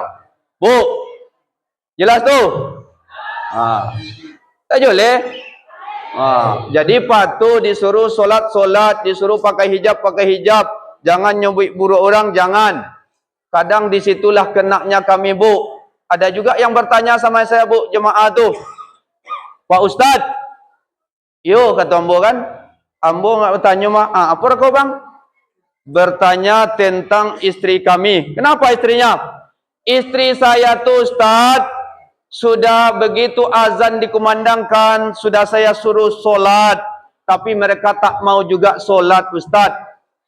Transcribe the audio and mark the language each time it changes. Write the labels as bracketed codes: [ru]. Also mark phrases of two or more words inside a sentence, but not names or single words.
[id] Bu, jelas tu? Tak boleh. Jadi patuh disuruh solat-solat, disuruh pakai hijab, jangan nyebut buruk orang, jangan. Kadang disitulah kenaknya kami bu. Ada juga yang bertanya sama saya bu, jemaah tu, Pak Ustaz, [min] yo kata ambo kan, ambo [id] nggak bertanya mah, apa kau bang? Bertanya tentang istri kami. Kenapa istrinya? Istri saya tu Ustaz, sudah begitu azan dikumandangkan, sudah saya suruh solat, tapi mereka tak mau juga solat Ustaz.